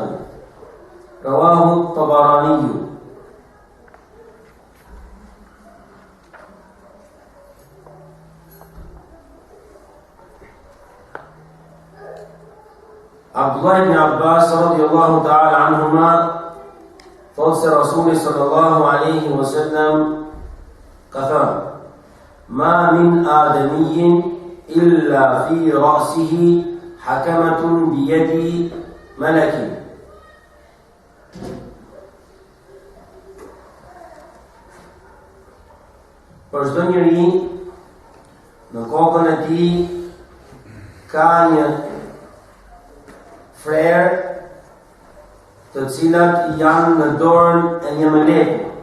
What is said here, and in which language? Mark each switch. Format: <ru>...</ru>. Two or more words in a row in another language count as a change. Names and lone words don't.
<ar>رواه الطبراني. Abdullah ibn Abbas رضي الله تعالى عنهما</ar> <sq>thotë se Rasuli</sq> <ar>صلى الله عليه وسلم</ar> <sq>ka thënë:</sq> <ar>ما من آدمي إلا في رأسه حكمة بيد ملك.</ar> <sq>Për çdo njeri në kokën e tij ka një frerë të cilat janë në dorën e një meleku.</sq>